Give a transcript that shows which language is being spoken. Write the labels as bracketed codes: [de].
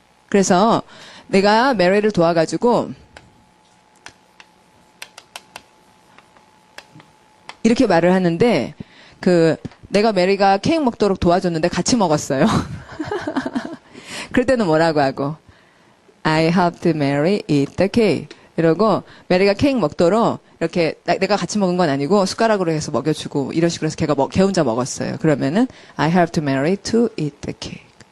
[ko] 그래서 내가 메리를 도와가지고 이렇게 말을 하는데 내가 메리가 케이크 먹도록 도와줬는데 같이 먹었어요. 그럴 때는 뭐라고 하고 [en] I helped Mary eat the cake. [ko] 이러고 메리가 케이크 먹도록 이렇게 내가 같이 먹은 건 아니고 숟가락으로 해서 먹여주고 이런 식으로 해서 걔 혼자 먹었어요. 그러면은 [en] I helped Mary to eat the cake.